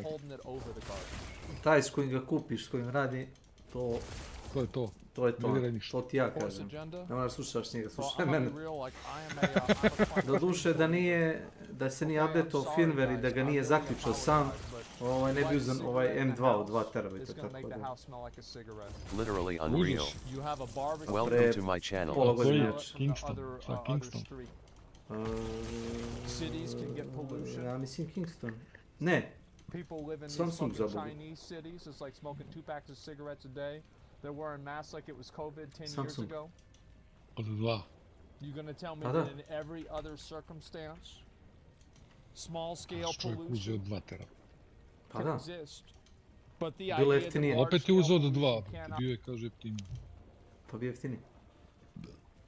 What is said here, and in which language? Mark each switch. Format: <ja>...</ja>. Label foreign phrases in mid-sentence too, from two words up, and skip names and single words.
<bs>Taj s kojim ga kupiš, s kojim radi, to je to. To ti ja kažem. Ne moraš slušaš njega, slušaj mene. Doduše da se nije updateo firmware i da ga nije zaključao sam, ne bi uzan ovaj M2 od 2 terabajta, tako da.</bs> <en>Literally unreal. Welcome to my channel.</en> <bs>Pola godine. Kingston. Ja mislim Kingston. Ne. Samsung za Bogu.</bs> <en>They're wearing masks like it was COVID 10 years ago. You're going to tell me that in every other circumstance, small scale pollution can exist. But the idea that</en> <bs>opet je uzeo do 2, bio je, kaže, jeftiniji. Pa bi jeftiniji.</bs>